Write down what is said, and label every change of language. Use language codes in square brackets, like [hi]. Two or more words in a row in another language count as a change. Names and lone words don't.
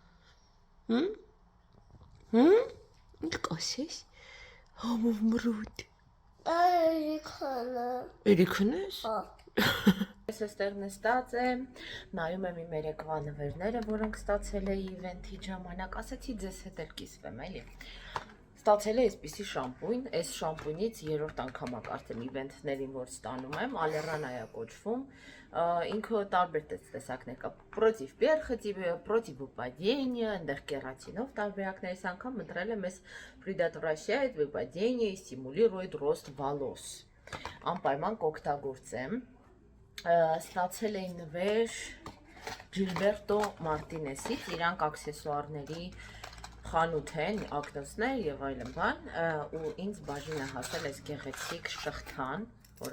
[hy] Ինչ կասես։ Համով մռութ։ Երիքն ես։ Ես այստեղ նստած եմ, նայում եմ իմ երեկվա նվերները, որոնք ստացել էի իվենթի ժամանակ, ասեցի ձեզ հետ էլ կիսվեմ, էլի։ Ստացել է այսպիսի շամպույն, այս շամպույնից երրորդ անգամ ակարդեմ իվենթներին, որ ստանում եմ, ալերանայա կոչվում, ինքը տարբեր տեսակներ կա, [ru] против перхоти, против выпадения, [hy] ընդեղ կերատինով տարբերակներ, այս անգամ ընտրել եմ այս [ru] предотвращает выпадение и стимулирует рост волос, [hy] անպայման կօգտագործեմ, ստացել էի նվեր Ջիլբերտո Մարտինեսից, իրանք աքսեսուարների խանութ են, ակնոցներ եւ այլն բան, ու ինձ բաժին է հասել այս գեղեցիկ շղթան, որը